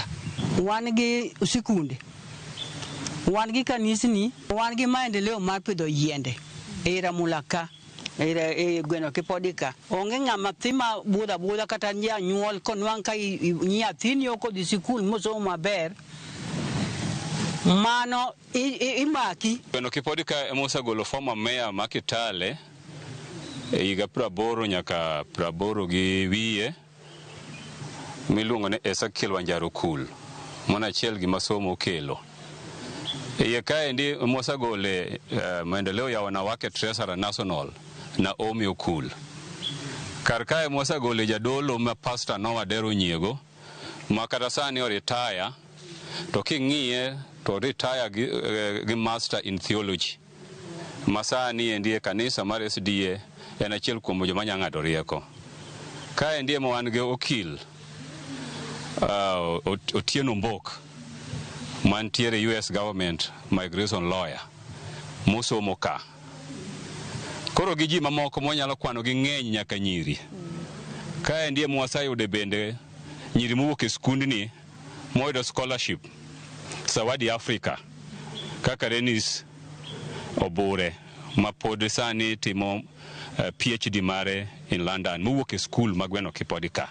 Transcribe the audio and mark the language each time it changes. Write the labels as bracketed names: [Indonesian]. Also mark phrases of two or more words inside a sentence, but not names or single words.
[Luo (Kenya and Tanzania)] wan gi sikunde wan gi kanisni wan gi maendeleo mar pidho yiende era mulaka era gweno kipodi ka onge ng'ama thima budha kata nyuol konwang' ka nyathini oko dhi sikul mosomo maber mano imaki gweno kipodi ka emosagolo former mayor ma Kitale higa 80 nyaka 80 gi wiye miluongo ni Ezekiel Wanjaro Kul mona achiel gi masomo kelo iye kaendi mosagole [Swahili] maendeleo ya wanawake [English] Treasurer National [Luo (Kenya and Tanzania)] na Omi Okul kar kae mosagole jadolo ma Pastor Noah Dero Nyiego ma kata sani oritaya to king'iye to retire gi [English] master in theology [Luo (Kenya and Tanzania)] masani endie kanisa mar SDA en achiel kuom joma nyang'ado rieko kae ndie mo wan gi okil Otieno Mbok mantiere [English] US government migration lawyer [Luo (Kenya and Tanzania)] mosomo ka koro gi ji mamoko monyalo kwano gi ng'eny nyaka nyiri kae ndie mwasayude bende nyiri mowuok e skundni moyudo scholarship Zawadi Africa kaka Renis Obure ma pod sani timo PhD mare in London mowuok e skul ma gweno kipodi ka